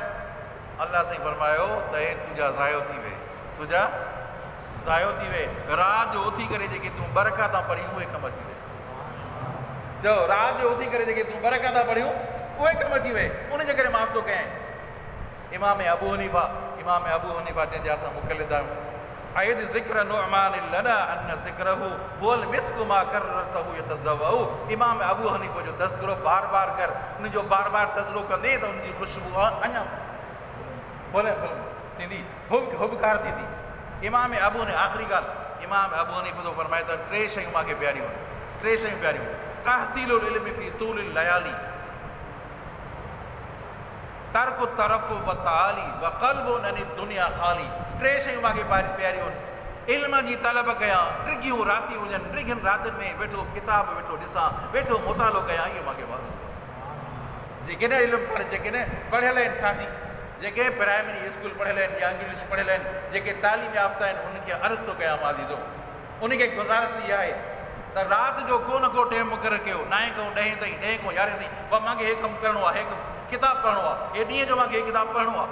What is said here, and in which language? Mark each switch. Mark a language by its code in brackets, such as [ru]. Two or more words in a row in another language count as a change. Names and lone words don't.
[sd] अल्लाह साईं फरमायो त हे तुंहिंजा ज़ायो थी वे, तुंहिंजा ज़ायो थी वे। राति जो उथी करे जेके तूं बरक़ातां पढ़ियूं उहे कमु अची वे। चओ राति जो उथी करे जेके तूं बरक़ातां पढ़ियूं उहे कमु अची वे, उनजे करे माफ़ थो कयां। इमाम अबू हनीफ़ा चइजे असां मुक़लिद आहियूं। [ar] أعد ذكر نعمان لنا إن ذكره هو المسك ما كررته يتضوع. [sd] इमाम अबू हनीफ़ा जो तज़किरो बार बार कर, उन जो बार बार तज़किरो कंदे त उनजी ख़ुशबू अञा बोले थींदी, हुबकार थींदी। इमाम अबू ने आख़िरी ॻाल्हि इमाम अबू हनीफ़ा थो फरमाए त 3 शयूं मूंखे प्यारियूं आहिनि, 3 शयूं प्यारियूं। [ar] تحصيل العلم في طول الليالي، ترك ترف و تالي و قلب عن دنيا خالي. [sd] 3 शयूं मूंखे प्यारियूं आहिनि। इल्म जी तलब कयां, टिगियूं रातियूं हुजनि, टिगियुनि रातियुनि में वेठो किताब वेठो ॾिसां, वेठो मुतालो कयां, इहो मूंखे वणंदो। जेके न इल्मु जेके न पढ़ियल आहिनि साथी, जेके [en] primary school [sd] पढ़ियल आहिनि या इंग्लिश पढ़ियल आहिनि, जेके तालीम याफ़्ता आहिनि, उन्हनि खे अर्ज़ु थो कयां मां अज़ीज़ो, उनखे गुज़ारिश इहा आहे त राति जो को न को टाइम मुक़ररु कयो, 9 खां 10 ताईं, 10 खां 11 ताईं, पर मूंखे हे कमु करिणो आहे, हे किताब पढ़णो आहे, हे ॾींहं जो मूंखे हे किताब पढ़णो आहे।